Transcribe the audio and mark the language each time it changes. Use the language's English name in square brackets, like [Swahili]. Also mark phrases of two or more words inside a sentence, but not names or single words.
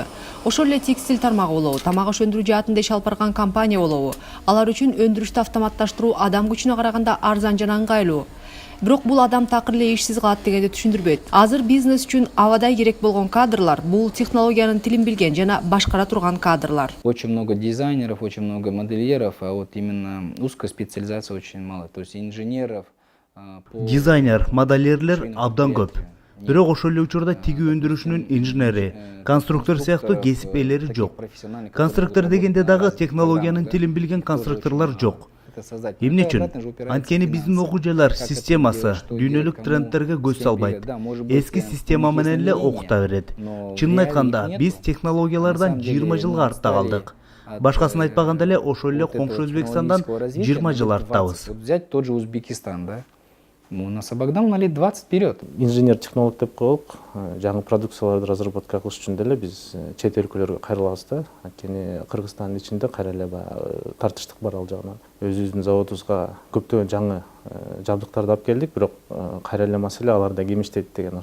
[Kyrgyz] Ошол эле текстиль тармагы болобу, тамак аш өндүрүү жаатында иш алып барган компания болобу, алар үчүн өндүрүштү автоматташтыруу адам күчүнө караганда арзан жана ыңгайлуу. Бирок бул адам такыр эле ишсиз калат дегенди түшүндүрбөйт. Азыр бизнес үчүн абадай керек болгон кадрлар бул технологиянын тилин билген жана башкара турган кадрлар. [Russian] Очень много дизайнеров, очень много модельеров, а вот именно узкая специализация очень мало. То есть инженеров. [Kyrgyz] Дизайнер, модельерлер абдан көп. Бирок ошол эле учурда тигүү өндүрүшүнүн инженери, конструктор сыяктуу кесип ээлери жок. Конструктор дегенде дагы технологиянын тилин билген конструкторлор жок. Эмне үчүн? Анткени биздин окуу жайлар системасы дүйнөлүк трендтерге көз салбайт. Эски система менен эле окута берет. Чынын айтканда, биз технологиялардан 20 жылга артта калдык. Башкасын айтпаганда эле ошол эле коңшу Өзбекстандан 20 жыл арттабыз. [Russian] Взять тот же Узбекистан, да? У нас Абагдан на лет 20 вперед. [Kyrgyz] Инженер-технолог деп коелук. Жаңы продукцияларды разработка кылыш үчүн деле биз чет өлкөлөргө кайрылабыз да. Анткени Кыргызстандын ичинде кайра эле тартыштык бар ал жагынан. Өзүбүздүн заводубузга көптөгөн жаңы жабдыктарды алып келдик, бирок кайра эле маселе аларда кемиштейт деген.